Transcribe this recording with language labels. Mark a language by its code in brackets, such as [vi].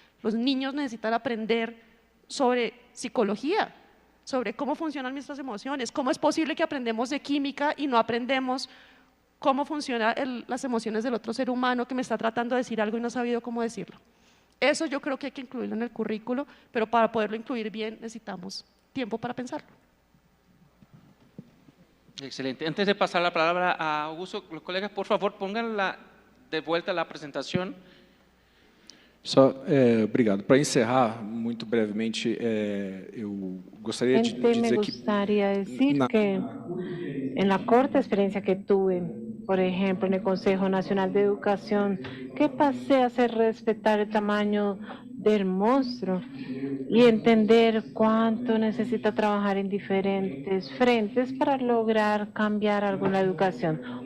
[es] Los niños necesitan aprender sobre psicología, sobre cómo funcionan nuestras emociones, cómo es posible que aprendemos de química y no aprendemos cómo funcionan las emociones del otro ser humano que me está tratando de decir algo y no ha sabido cómo decirlo. Eso yo creo que hay que incluirlo en el currículo, pero para poderlo incluir bien necesitamos tiempo para pensarlo. Excelente. Antes de pasar la palabra a Augusto, los colegas, por favor, pongan de vuelta la presentación. [pt] Só, obrigado. Para encerrar, muito brevemente, eu gostaria de dizer que... [es] Me gustaría decir que en la corta experiencia que tuve, por ejemplo, en el Consejo Nacional de Educación, que pasé a hacer respetar el tamaño del monstruo y entender cuánto necesita trabajar en diferentes frentes para lograr cambiar algo en la educación.